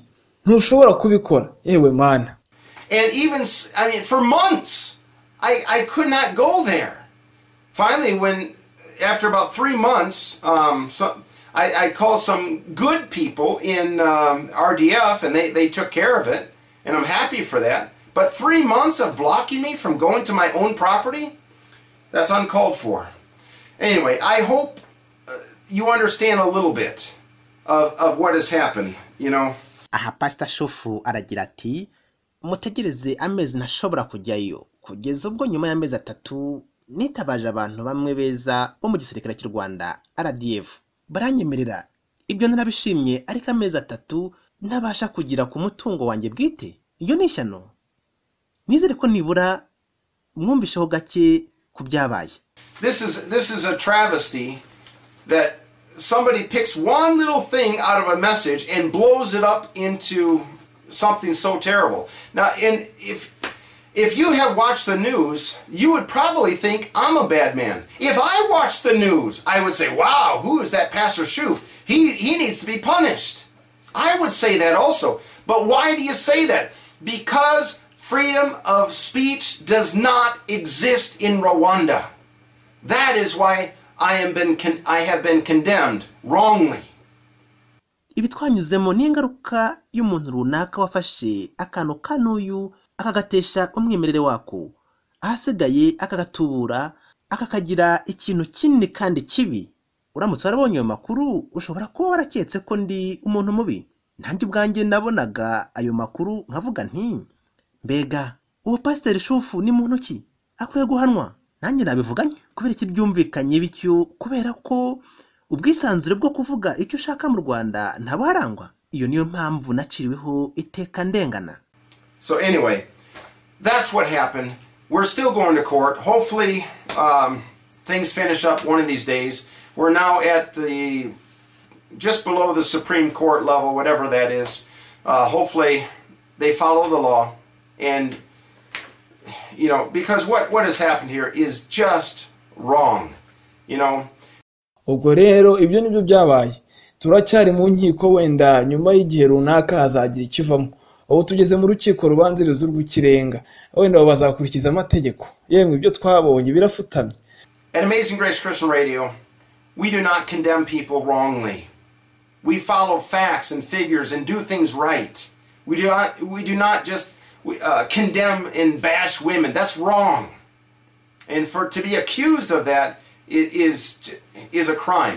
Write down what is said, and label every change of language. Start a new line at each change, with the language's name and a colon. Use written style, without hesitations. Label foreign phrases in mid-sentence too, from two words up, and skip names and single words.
Kinyarwanda: Ntushobora kubikora yewe mana.
English: And even, for months, I could not go there. Finally, after about 3 months, I called some good people in RDF, and they took care of it, and I'm happy for that. But 3 months of blocking me from going to my own property, that's uncalled for. Anyway, I hope you understand a little bit of what has happened, you know.
Kinyarwanda: Aha Pastor Schoof aragira ati mutegereze amezi ntashobora kujyayo kugeza ubwo nyuma y'amezi 3 nitabaje abantu bamwe beza bo mu gisirikare cy'u Rwanda RDF baranyemerera ibyo narabishimye ariko amezi 3 ntabasha kugira ku mutungo wanjye bwite. Iyo ni ishyano. Nizere ko nibura mwumvisheho gake ku byabaye.
English: This is a travesty that somebody picks one little thing out of a message and blows it up into something so terrible. Now, if you have watched the news, you would probably think I'm a bad man. If I watched the news, I would say, wow, who is that Pastor Schoof? He needs to be punished. I would say that also. But why do you say that? Because freedom of speech does not exist in Rwanda. That is why I have been condemned wrongly.
Kinyarwanda: Ibi twanyuzemo ni ingaruka y'umuntu runaka wafashe akantu kanuyu akagatesha umwimerere wako, ahasigaye akagatubura akakagira ikintu kinini kandi kibi. Uramutse warabonye ayo makuru ushobora kuba waraketse ko ndi umuntu mubi. Nanjye ubwanjye nabonaga ayo makuru nkavuga nti mbega uwo Pastor Schoof ni muntu ki akwiye guhanwa. Nanjye nabivuganye kubera iki byumvikanye bityo, kubera ko ubwisanzure bwo kuvuga icyo ushaka mu Rwanda nta buharangwa. Iyo niyo mpamvu naciriweho iteka ndengana.
English: So anyway, that's what happened. We're still going to court. Hopefully things finish up one of these days. We're now at just below the Supreme Court level, whatever that is. Hopefully they follow the law, and you know, because what has happened here is just wrong, you know.
Kinyarwanda: Ubwo rero ibyo nibyo byabaye. Turacyari mu nkiko, wenda nyuma y'igihe runaka hazagira ikivamo. Ubu tugeze mu rukiko rubanziriza rw'ikirenga, wenda bazakurikiza amategeko. Yemwe ibyo twabonye birafutamye.
English: At Amazing Grace Christian Radio, we do not condemn people wrongly. We follow facts and figures and do things right. We do not just condemn and bash women. That's wrong. And to be accused of that is a crime.